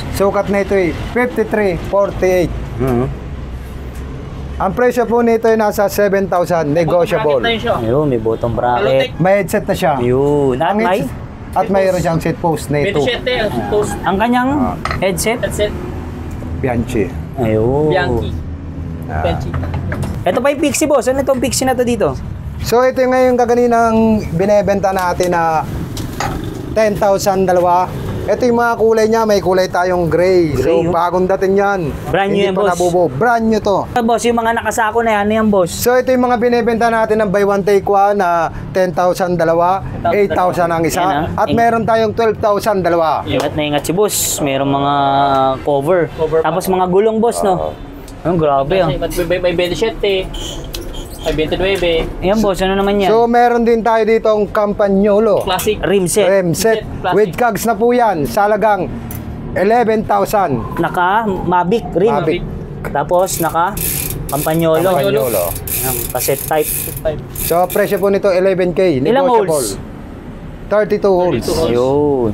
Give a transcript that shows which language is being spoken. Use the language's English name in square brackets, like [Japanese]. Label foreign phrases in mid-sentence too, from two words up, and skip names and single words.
[Filipino] Sukat na ito ay 53.48. Ang presyo po nito ay nasa 7,000, negotiable. Bracket na yun siya. Ayun, may bottom bracket. May headset na siya. Ayun. At Ang may, At mayroon siyang seat post na ito. 27 post ang kanyang headset. headset. Bianchi. Ayun. Bianchi. Ah. Bianchi. Ito pa yung Pixie, boss. Ano itong Pixie na to dito? So ito yung ngayon kaganinang binebenta natin na 10,000 dalawa. Ito yung mga kulay niya, may kulay tayong gray. So Gray, oh. bagong dating yan. [English] Brand new [Filipino] Hindi yan, pa boss. nabubo. [English] Brand new [Filipino] to. Boss, yung mga nakasako na yan, ano yan, boss? So ito yung mga binebenta natin ng buy one take one na 10,000 dalawa, 8,000 ang isa. Yan, ah. At meron tayong 12,000 dalawa. Ingat na ingat si boss. Mayroong mga cover. Cover pa. Tapos mga gulong, boss, no? Ang grabe, ah. May 27. May 29. Ayan, boss. Ano naman yan? So meron din tayo dito ang Campagnolo. Classic. [English] Rim set. Rem set Classic. with cogs [Filipino] na po yan. Sa halagang 11,000. Naka Mavic rim. Mavic. Tapos naka Campagnolo. Campagnolo. Ayan, [English] cassette type. [Filipino] So presyo po nito 11K. Ilang Negotiable. holes? 32 holes. 32 holes. Ayun.